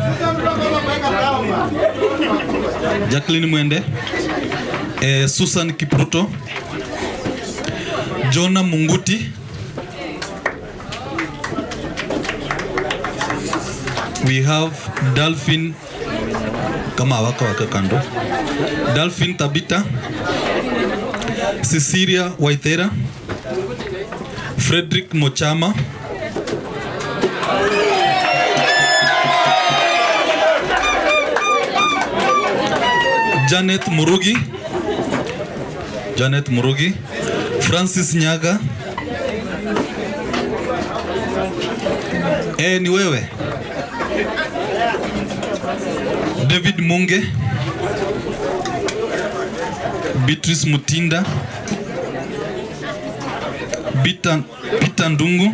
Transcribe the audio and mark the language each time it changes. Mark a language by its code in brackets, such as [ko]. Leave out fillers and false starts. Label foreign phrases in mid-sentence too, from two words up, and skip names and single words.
[en] Jacqueline Mwende. Susan Kipruto. Jonah Munguti. We have [sw] Dolphin kama waka kando. [en] Dolphin Tabita. Cecilia Waithera. Frederick Mochama. Janet Murugi. Janet Murugi. Francis Nyaga. [sw] Ni wewe. [en] David Munge. Beatrice Mutinda. Peter Ndungu.